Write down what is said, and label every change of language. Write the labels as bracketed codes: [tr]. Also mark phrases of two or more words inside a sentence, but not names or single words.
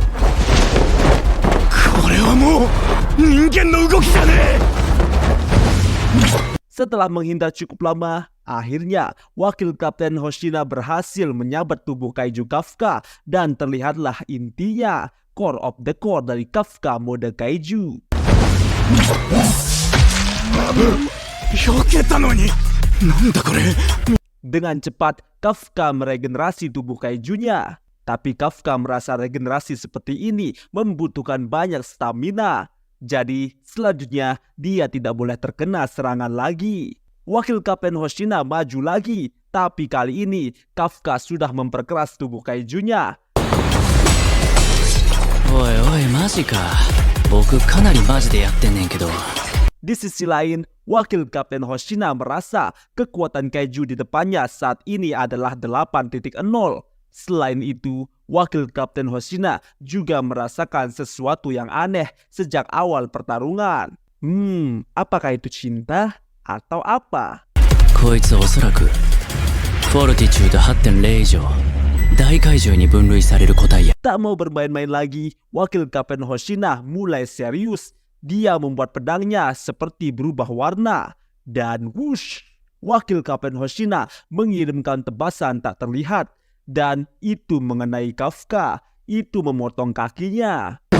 [id] Setelah menghindar cukup lama, akhirnya wakil Kapten Hoshina berhasil menyabat tubuh Kaiju Kafka dan terlihatlah intinya, [en] core of the core [id] dari Kafka mode Kaiju. Dengan cepat, Kafka meregenerasi tubuh Kaijunya. Tapi Kafka merasa regenerasi seperti ini membutuhkan banyak stamina. Jadi selanjutnya dia tidak boleh terkena serangan lagi. Wakil Kapten Hoshina maju lagi, tapi kali ini Kafka sudah memperkeras tubuh Kaijunya. [ja] Oi, マジか。僕かなりマジでやってんねんけど。 [id] Di sisi lain, wakil Kapten Hoshina merasa kekuatan Kaiju di depannya saat ini adalah 8.0. Selain itu, wakil Kapten Hoshina juga merasakan sesuatu yang aneh sejak awal pertarungan. Apakah itu cinta atau apa? [ja] こいつおそらくフォルティチュード 8.0 以上大怪獣に分類される個体や。 [id] Tak mau bermain-main lagi, wakil Kapten Hoshina mulai serius. Dia membuat pedangnya seperti berubah warna. Dan whoosh, wakil Kapten Hoshina mengirimkan tebasan tak terlihat. Dan itu mengenai Kafka. Itu memotong kakinya.